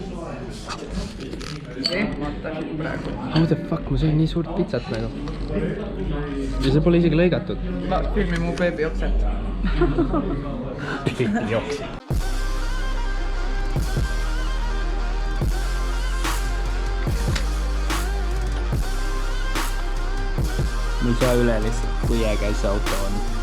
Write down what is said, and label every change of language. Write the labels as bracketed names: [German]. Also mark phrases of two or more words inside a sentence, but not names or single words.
[Estonian] Ehmatasid praegu. [English] How the fuck, [Estonian] ma sõin nii suurt pitsat nagu. Ja see pole isegi lõigatud. Ma filmi mu beebi okset. Beebi okset. Ma ei saa üle lihtsalt, kui äge see auto on.